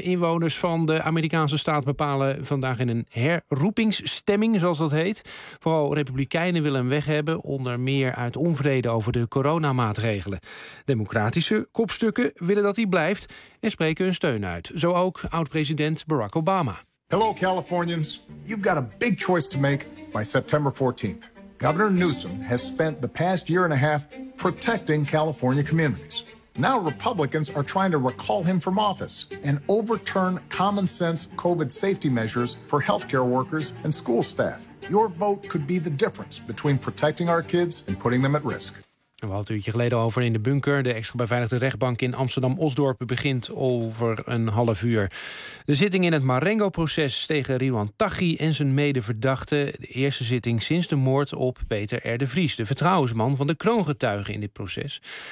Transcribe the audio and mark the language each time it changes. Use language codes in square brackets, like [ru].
[nl] Inwoners van de Amerikaanse staat bepalen vandaag in een herroepingsstemming, zoals dat heet. Vooral republikeinen willen hem weg hebben, onder meer uit onvrede over de coronamaatregelen. Democratische kopstukken willen dat hij blijft en spreken hun steun uit. Zo ook oud-president Barack Obama. [en] Hello Californians, you've got a big choice to make by September 14th. Governor Newsom has spent the past year and a half protecting California communities. Now Republicans are trying to recall him from office and overturn common sense COVID safety measures for healthcare workers and school staff. Your vote could be the difference between protecting our kids and putting them at risk. [nl] We hadden het een uurtje geleden over in de bunker. De extra beveiligde rechtbank in Amsterdam-Osdorp begint over een half uur. De zitting in het Marengo-proces tegen Rewan Taghi en zijn medeverdachte. De eerste zitting sinds de moord op Peter R. de Vries, de vertrouwensman van de kroongetuigen in dit proces.